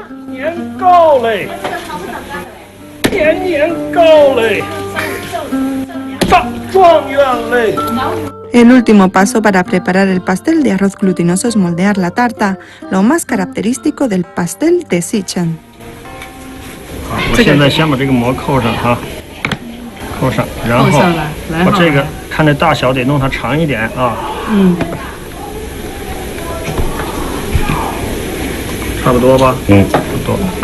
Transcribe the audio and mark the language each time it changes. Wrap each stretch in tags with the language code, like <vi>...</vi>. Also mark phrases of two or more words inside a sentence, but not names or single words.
<es>El último paso para preparar el pastel de arroz glutinoso es moldear la tarta, lo más característico del pastel de Sichuan.</es> <zh>扣上，然后把这个看这大小得弄它长一点啊。差不多吧？差不多。</zh>